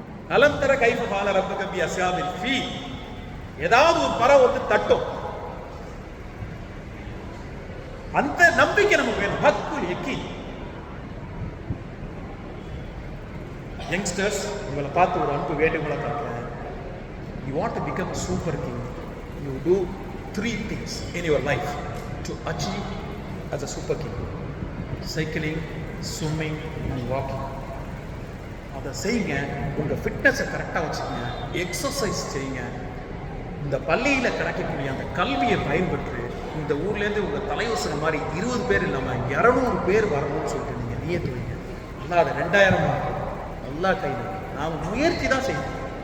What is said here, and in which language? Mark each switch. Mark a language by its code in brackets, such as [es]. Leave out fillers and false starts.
[ar] நலம் தர கைஃப ஃபால ரப்பக பி அஸ்ஹாபில் ஃபீல். [ta] ஏதாவது ஒரு பறவை வந்து தட்டும். அந்த நம்பிக்கை நமக்கு வேணும். ஹக்குல் யக்கீன். யங்ஸ்டர்ஸ், உங்களை பார்த்து ஒரு அன்பு வேண்டுகோளை காட்டுறேன். [en] You want to become a super king, you do 3 things in your life to achieve as a super king: cycling, swimming and walking. [ta] அதை செய்யுங்க. உங்கள் ஃபிட்னஸை கரெக்டாக வச்சுக்கோங்க, எக்ஸசைஸ் செய்யுங்க. இந்த பள்ளியில் கிடைக்கக்கூடிய அந்த கல்வியை பயன்படுத்தி இந்த ஊர்லேருந்து உங்கள் தலைவசனம் மாதிரி 20 பேர் இல்லாமல் 200 பேர் வரணும்னு சொல்லிட்டு நீங்கள் நியத்து வைங்க. நல்லா அதை 2000 நல்லா கையில் நாம் முயற்சி தான் செய்யணும்.